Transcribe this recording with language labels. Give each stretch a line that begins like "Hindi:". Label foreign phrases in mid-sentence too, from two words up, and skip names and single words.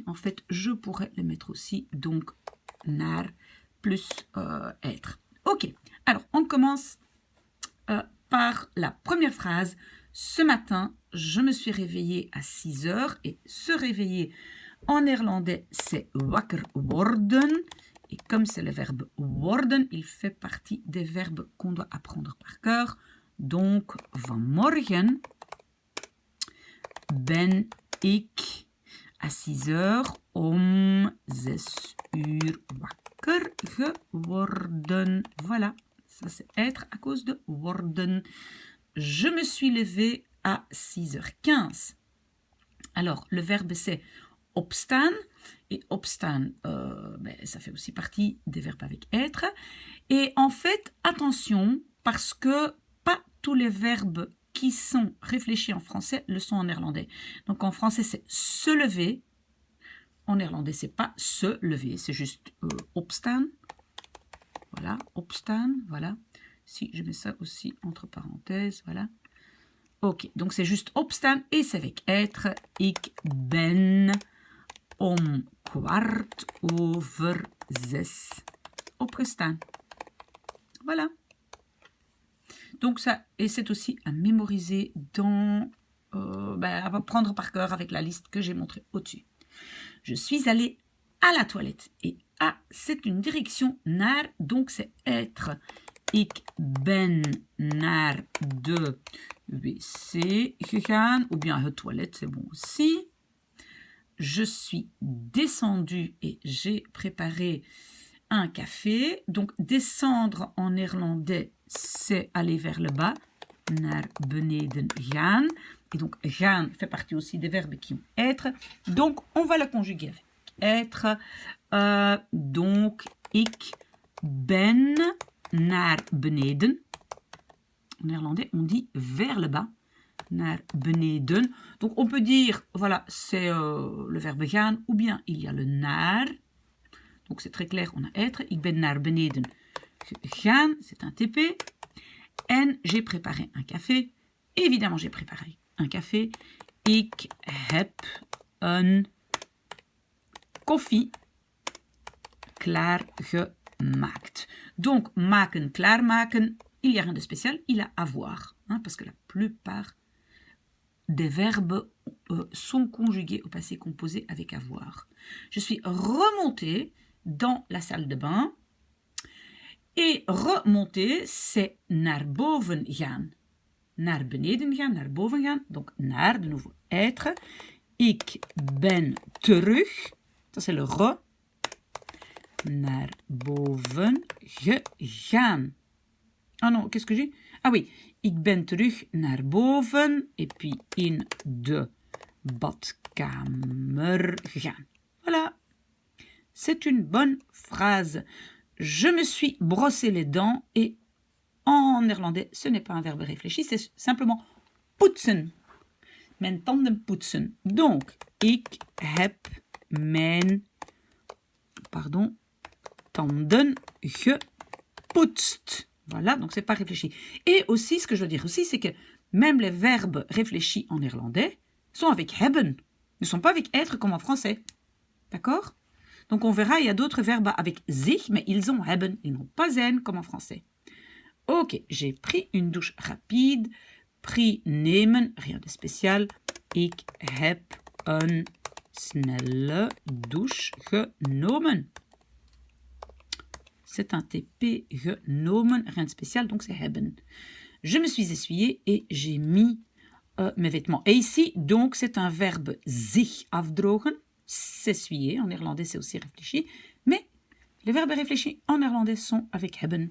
French: En fait, je pourrais le mettre aussi. Donc, naar plus être. Ok, alors, on commence par la première phrase. Ce matin, je me suis réveillée à 6 heures. Et se réveiller en néerlandais, c'est
Dutch: wakker worden.
French: Et comme c'est le verbe worden, il fait partie des verbes qu'on doit apprendre par cœur. Donc,
Dutch: vanmorgen ben ik
French: à 6 heures
Dutch: om 6 uur wakker geworden.
French: Voilà, ça c'est être à cause de worden. Je me suis levée à 6h15. Alors, le verbe c'est opstaan. Et opstaan, ça fait aussi partie des verbes avec être. Et en fait, attention, parce que pas tous les verbes qui sont réfléchis en français le sont en néerlandais. Donc en français, c'est se lever. En néerlandais, c'est pas se lever, c'est juste opstaan. Voilà, opstaan, voilà. Si je mets ça aussi entre parenthèses, voilà. Ok, donc c'est juste opstaan et c'est avec être.
Dutch: Ik ben om 6:15 opgestaan.
French: Voilà. Donc ça, et c'est aussi à mémoriser dans, à prendre par cœur avec la liste que j'ai montrée au-dessus. Je suis allée à la toilette. Et à, c'est une direction naar, donc c'est être.
Dutch: Ik ben naar de wc gegaan,
French: ou bien
Dutch: het toilette,
French: c'est bon aussi. Je suis descendue et j'ai préparé un café. Donc, descendre en néerlandais, c'est aller vers le bas.
Dutch: Naar beneden gaan.
French: Et donc, gaan fait partie aussi des verbes qui ont être. Donc, on va le conjuguer avec être. Donc,
Dutch: ik ben naar beneden.
French: En néerlandais, on dit vers le bas.
Dutch: Naar beneden.
French: Donc, on peut dire, voilà, c'est le verbe gaan. Ou bien, il y a le naar. Donc, c'est très clair, on a être.
Dutch: Ik ben naar beneden gegaan,
French: c'est un TP. En j'ai préparé un café. Évidemment, j'ai préparé un café.
Dutch: Ik heb een koffie klaargemaakt. Donc, maken, klaarmaken,
French: il n'y a rien de spécial, il a avoir. Hein, parce que la plupart des verbes sont conjugués au passé composé avec avoir. Je suis remontée dans la salle de bain. Et remonter, c'est
Dutch: naar boven gaan. Naar beneden gaan, naar boven gaan.
French: Donc, naar, de nouveau, être.
Dutch: Ik ben terug.
French: Ça, c'est le re.
Dutch: Naar boven gegaan.
French: Ah non, qu'est-ce que j'ai? Ah oui,
Dutch: ik ben terug naar boven.
French: Et puis,
Dutch: in de badkamer gegaan.
French: Voilà. C'est une bonne phrase. Je me suis brossé les dents et en néerlandais, ce n'est pas un verbe réfléchi, c'est simplement poetsen.
Dutch: Mijn tanden poetsen. Donc, ik heb mijn tanden gepoetst.
French: Voilà, donc c'est pas réfléchi. Et aussi, ce que je veux dire aussi, c'est que même les verbes réfléchis en néerlandais sont avec hebben. Ne sont pas avec être comme en français. D'accord? Donc on verra, il y a d'autres verbes avec zich, mais ils ont hebben, ils n'ont pas zijn comme en français. Ok, j'ai pris une douche rapide. Pris nemen, rien de spécial.
Dutch: Ik heb een snelle douche genomen.
French: C'est un TP genomen, rien de spécial, donc c'est hebben. Je me suis essuyé et j'ai mis mes vêtements. Et ici, donc, c'est un verbe
Dutch: zich afdrogen.
French: S'essuyer, en néerlandais c'est aussi réfléchi, mais les verbes réfléchis en néerlandais sont avec hebben.